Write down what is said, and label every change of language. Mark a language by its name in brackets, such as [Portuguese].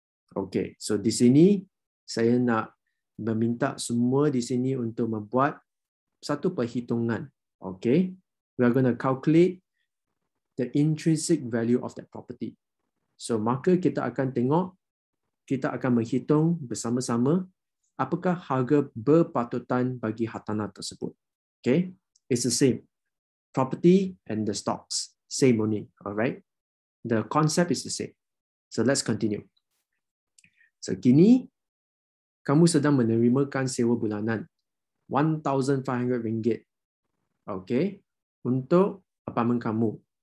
[Malay] Okay, so di sini saya nak meminta semua di sini untuk membuat satu perhitungan. [English] Okay, we are going to calculate the intrinsic value of that property. [Malay] So maka kita akan tengok, kita akan menghitung bersama-sama apakah harga berpatutan bagi hartanah tersebut. [English] Okay, it's the same. Property and the stocks, same only, alright? The concept is the same. So let's continue. [Malay] So kini, kamu sedang menerimakan sewa bulanan RM1,500, okay, untuk apartmen kamu.